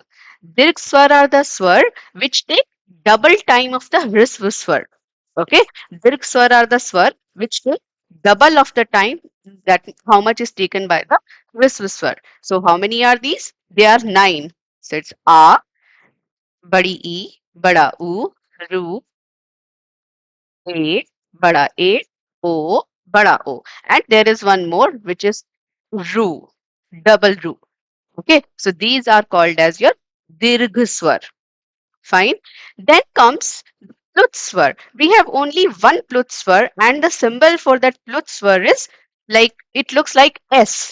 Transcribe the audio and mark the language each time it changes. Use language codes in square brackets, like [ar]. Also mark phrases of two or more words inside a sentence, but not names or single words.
[en] Dirghaswar are the swar which take double time of the [hi] ह्रस्व स्वर. [en] Okay, dirghaswar are the swar which take double of the time that how much is taken by the [hi] ह्रस्व स्वर. [en] So, how many are these? They are nine. So it's a, [hi] बड़ी ई, बड़ा ऊ, ऋ, ए, बड़ा ए, ओ, बड़ा ओ. [en] And there is one more which is Ru, double Ru. Okay, so these are called as your Dirghaswar. Fine. Then comes Plutswar. We have only one Plutswar, and the symbol for that Plutswar is like it looks like S.